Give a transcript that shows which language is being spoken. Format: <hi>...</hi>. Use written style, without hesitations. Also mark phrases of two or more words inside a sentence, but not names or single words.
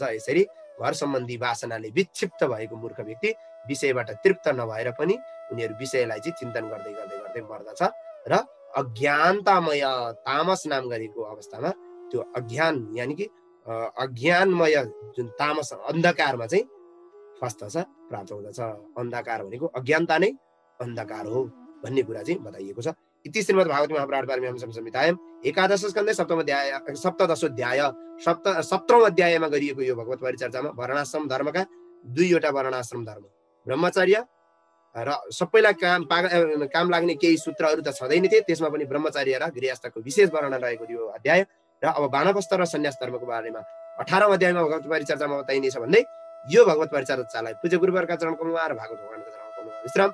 <ne>यसरी घर सम्बन्धी वासनाले विक्षिप्त भएको मूर्ख व्यक्ति विषयबाट तृप्त नभएर पनि उनीहरू विषयलाई चाहिँ चिन्तन गर्दै गर्दै गर्दै मर्दछ र अज्ञानतामय तामस नाम गरेको अवस्थामा त्यो अज्ञान यानि कि अज्ञानमय जुन तामस अन्धकारमा चाहिँ फस्दछ, प्राप्त हुँदछ। अन्धकार भनेको अज्ञानता नै अन्धकार हो भन्ने कुरा चाहिँ बताइएको छ।</ne> <sa>इति श्रीमद् भागवत महापुराण पारमहंस संहितायां एकादश स्कन्धे</sa> <ne>सप्तौं अध्यायमा गरिएको यो भगवत परिचर्चामा वर्णाश्रम धर्मका दुईवटा वर्णाश्रम धर्म ब्रह्मचर्य र सबैलाई काम लाग्ने केही सूत्रहरू त छँदै नै थिए। त्यसमा पनि ब्रह्मचर्य र गृहस्थको विशेष वर्णन रहेको थियो अध्याय। र अब वानप्रस्थ र सन्यास धर्मको बारेमा 18औं अध्यायमा भगवत परिचर्चामा बताइनेछ भन्दै यो भगवत परिचर्चालाई पूज्य गुरुवरका चरण कमलमा र भागवत भगवानका चरण कमलमा विश्राम।</ne>